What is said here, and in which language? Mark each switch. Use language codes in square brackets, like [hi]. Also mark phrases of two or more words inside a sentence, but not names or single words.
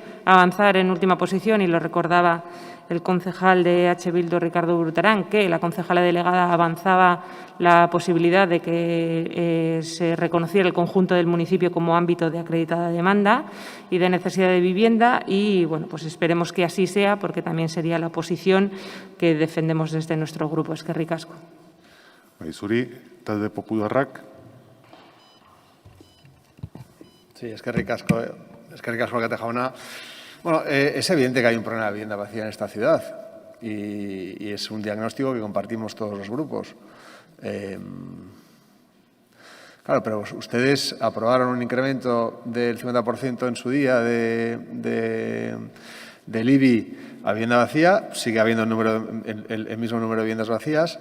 [es] Avanzar en última posición, y lo recordaba el concejal de EH Bildu, Ricardo Brutarán, que la concejala delegada avanzaba la posibilidad de que se reconociera el conjunto del municipio como ámbito de acreditada demanda y de necesidad de vivienda, y bueno, pues esperemos que así sea, porque también sería la posición que defendemos desde nuestro grupo. [eu] Eskerrik asko. Zuri, talde popularrak. Sí, eskerrik asko, Alkate jauna. [es] Bueno, es evidente que hay un problema de vivienda vacía en esta ciudad y es un diagnóstico que compartimos todos los grupos. Claro, pero ustedes aprobaron un incremento del 50% en su día del IBI a vivienda vacía, sigue habiendo el mismo número de viviendas vacías.